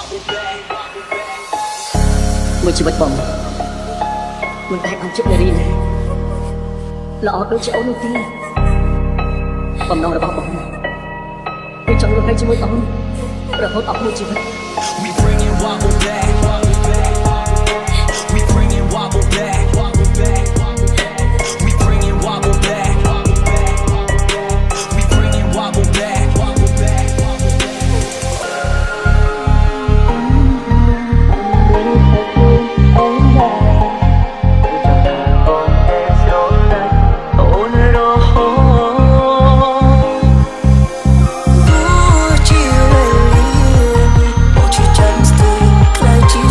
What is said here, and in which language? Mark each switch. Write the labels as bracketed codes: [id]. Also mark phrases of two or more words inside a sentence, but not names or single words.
[km] មួយជីវិតបងមិនដែលបានជិតនារីណាល្អដូចជាអូននោះទេបំណងរបស់បងគឺចង់រស់នៅជាមួយអូនរហូតអស់មួយជីវិត [en] We bring it wobble back. We bring it wobble back. We bring it wobble back. We bring it wobble back. [km] អូនរហូតទោះជាវេលាអូនជាចាំស្ទើរខ្លាច